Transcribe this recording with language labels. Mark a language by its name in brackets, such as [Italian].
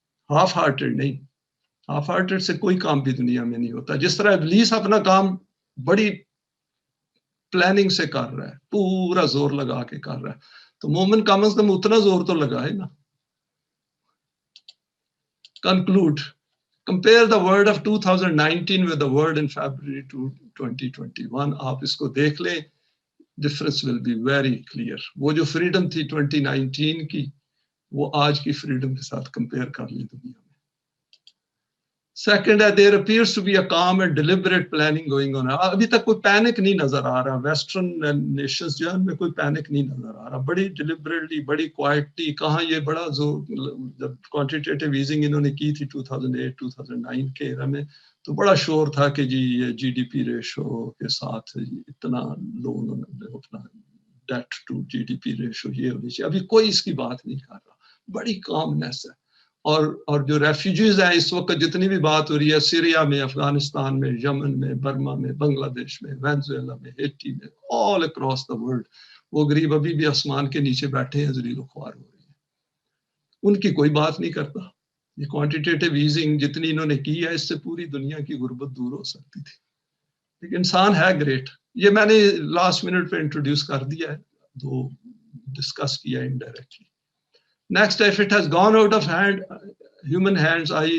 [Urdu] Half hearted نہیں، half hearted سے کوئی کام بھی دنیا میں نہیں ہوتا. جس طرح ابلیس اپنا کام بڑی پلاننگ سے کر رہا ہے، پورا زور لگا کے کر رہا ہے، تو مومن کم از کم اتنا زور تو لگائے نا. [English] Conclude. Compare the word of 2019 with the word in February 2021. [Urdu] آپ اس کو دیکھ لیں، [English] difference will be very clear. [Urdu] وہ جو freedom تھی 2019 کی، وہ آج کی freedom کے ساتھ compare کر لی دنیا میں. [English] Second, there appears to be a calm and deliberate planning going on. [Urdu] ابھی تک کوئی پینک نہیں نظر آ رہا. ویسٹرن نیشنز جو ہے ان میں کوئی پینک نہیں نظر آ رہا. بڑی ڈیلیبریٹلی، بڑی کوائٹلی. کہاں یہ بڑا جب کوانٹیٹیو ایزنگ انہوں نے کی تھی 2008-2009 کے ایرا میں، تو بڑا شور تھا کہ جی یہ جی ڈی پی ریشو کے ساتھ اتنا لو انہوں نے اپنا date to جی D P ratio یہ ہونی چاہیے. ابھی کوئی اس کی بات نہیں کر رہا. بڑی کامنیس ہے. اور جو ریفیوجیز ہیں اس وقت جتنی بھی بات ہو رہی ہے، سیریا میں، افغانستان میں، یمن میں، برما میں، بنگلہ دیش میں، وینزویلا میں، ہیٹی میں، [English] all across the world, [Urdu] وہ غریب ابھی بھی آسمان کے نیچے بیٹھے ہیں، ذلیل و خوار ہو رہی ہیں. ان کی کوئی بات نہیں کرتا. یہ کوانٹیٹیو ایزنگ جتنی انہوں نے کی ہے، اس سے پوری دنیا کی غربت دور ہو سکتی تھی. لیکن انسان ہے گریٹ. یہ میں نے لاسٹ منٹ پہ انٹروڈیوس کر دیا ہے، تو ڈسکس کیا indirectly. [English] Next, if it has gone out of human hands, i.e.